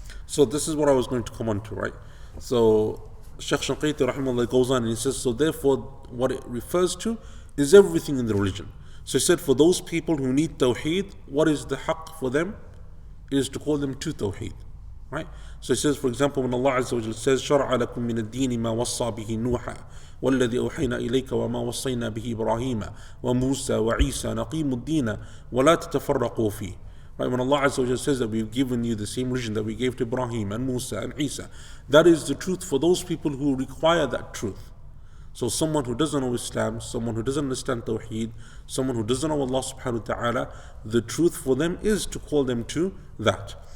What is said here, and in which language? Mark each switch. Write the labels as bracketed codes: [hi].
[en] So this is what I was going to come on to, right? So Shaykh Shanqiti rahimahullah goes on and he says, so therefore what it refers to is everything in the religion. So he said, for those people who need Tawheed, what is the haqq for them? It is to call them to Tawheed. Right? [ar] So he says, for example, when Allah Azza wa Jalla says, شَرْعَ لَكُم مِّنَ الدِّينِ مَا وَصَّى بِهِ نُوحًا وَالَّذِي أَوْحَيْنَا إِلَيْكَ وَمَا وَصَّيْنَا بِهِ إِبْرَاهِيمَ وَمُوسَى وَعِيسَى نَقِيمُ الدِّينَ وَلَا تَتَفَرَّقُوا فِيهِ. [en] Right? When Allah Azza wa Jalla says that we've given you the same religion that we gave to Ibrahim and Musa and Isa, that is the truth for those people who require that truth. So someone who doesn't know Islam, someone who doesn't understand Tawheed, someone who doesn't know Allah subhanahu wa ta'ala, the truth for them is to call them to that.